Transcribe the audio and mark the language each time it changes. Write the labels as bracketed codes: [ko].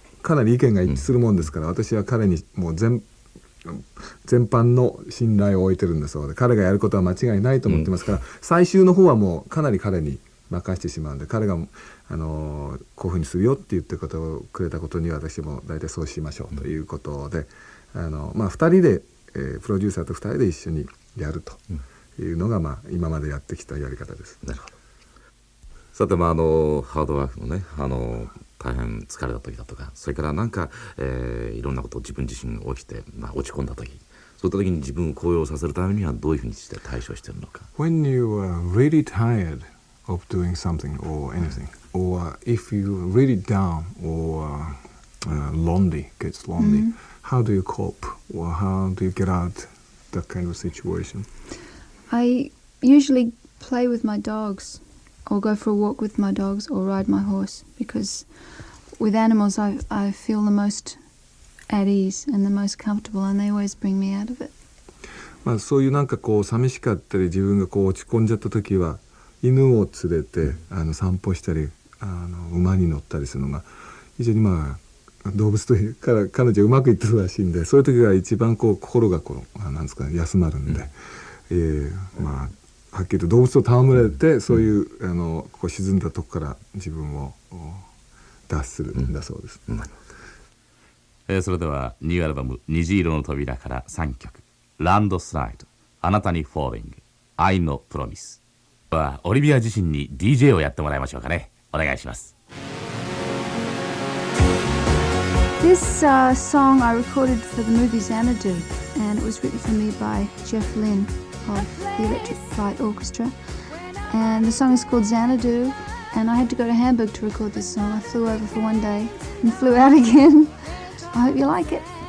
[ja] かなり意見が一致するもんですから、私は彼にもう全般の信頼を置いてるんだそうで、彼がやることは間違いないと思ってますから、最終の方はもうかなり彼に任してしまうんで、彼がこういうふうにするよって言ってることをくれたことには私も大体そうしましょうということで、2人で、プロデューサーと2人で一緒にやるというのが、今までやってきたやり方です。なるほど。さて、ハードワークのね、大変疲れた時だとか、それからなんか、いろんなことを自分自身起きて、落ち込んだ時、そういった時に自分を高揚させるためにはどういうふうにして対処しているのか。 [en] When you are really tired of doing something or anything, or if you're really down or gets lonely, how do you cope, or how do you get out that kind of situation? I usually play with my dogs, or go for a walk with my dogs, or ride my horse, because with animals I feel the most at ease and the most comfortable, and they always bring me out of it. [ja] そういうなんかこう寂しかったり自分がこう落ち込んじゃった時は犬を連れて散歩したり馬に乗ったりするのが非常に動物というから彼女うまくいってるらしいんで、そういう時が一番こう心がなんですか、休まるんで、はっきりと動物と戯れてそういうこう沈んだとこから自分を脱するんだそうです。それではニューアルバム虹色の扉から3曲、ランドスライド、あなたにフォーリング、愛のプロミスはオリビア自身に DJ をやってもらいましょうかね。お願いします。 [en] This song I recorded for the movie Xanadu, and it was written for me by Jeff Lynne of the Electric Light Orchestra, and the song is called Xanadu, and I had to go to Hamburg to record this song. I flew over for one day and flew out again. I hope you like it.